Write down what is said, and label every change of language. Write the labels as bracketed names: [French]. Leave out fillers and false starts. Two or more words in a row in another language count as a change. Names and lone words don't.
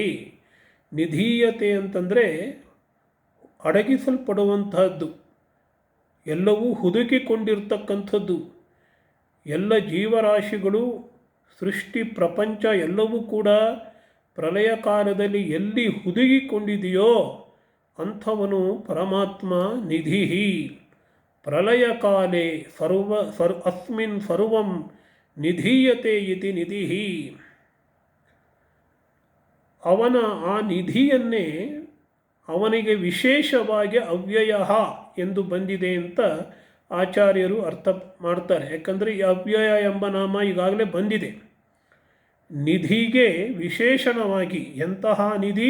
[Kannada] ನಿಧೀಯತೆ ಅಂತಂದರೆ ಅಡಗಿಸಲ್ಪಡುವಂತಹದ್ದು, ಎಲ್ಲವೂ ಹುದುಕಿಕೊಂಡಿರ್ತಕ್ಕಂಥದ್ದು. ಎಲ್ಲ ಜೀವರಾಶಿಗಳು, ಸೃಷ್ಟಿ ಪ್ರಪಂಚ ಎಲ್ಲವೂ ಕೂಡ ಪ್ರಳಯ ಕಾಲದಲ್ಲಿ ಎಲ್ಲಿ ಹುದುಗಿಕೊಂಡಿದೆಯೋ ಅಂಥವನು [Sanskrit] ಪರಮಾತ್ಮ ನಿಧಿಹಿ. ಪ್ರಳಯ ಕಾಲೇ ಅಸ್ಮಿನ್ ಸರ್ವಂ ನಿಧೀಯತೆ ಇತಿ ನಿಧಿಹಿ. [Kannada] ಅವನ ಆ ನಿಧಿಯನ್ನೇ ಅವನಿಗೆ ವಿಶೇಷವಾಗಿ ಅವ್ಯಯ ಎಂದು ಬಂದಿದೆ ಅಂತ ಆಚಾರ್ಯರು ಅರ್ಥ ಮಾಡ್ತಾರೆ. ಯಾಕಂದರೆ ಈ ಅವ್ಯಯ ಎಂಬ ನಾಮ ಈಗಾಗಲೇ ಬಂದಿದೆ. ನಿಧಿಗೆ ವಿಶೇಷಣವಾಗಿ ಎಂತಹ ನಿಧಿ?